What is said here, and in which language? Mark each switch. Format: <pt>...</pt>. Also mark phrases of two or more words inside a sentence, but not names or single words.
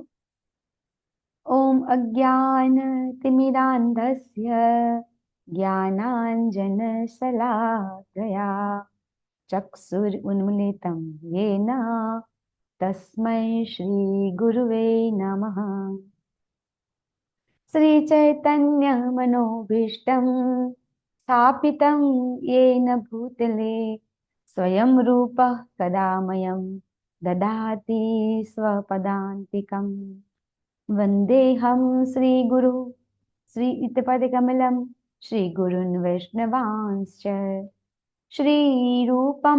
<sa>ઓમ અજ્ઞાન તિમિરાંધસ્ય જ્ઞાનાંજન શલાકયા ચક્ષુર ઉન્મિલિતં યેન તસ્મૈ શ્રી ગુરુવે નમઃ. શ્રી ચૈતન્ય મનોભીષ્ટં સ્થાપિतं येन भूतले स्वयं रूपः कदा मह्यं ददाति स्वपदान्तिकम्. वन्देऽहं श्रीगुरु श्रीयुतपदकमलं श्रीगुरुन् वैष्णवांश्च श्रीरूपं</sa>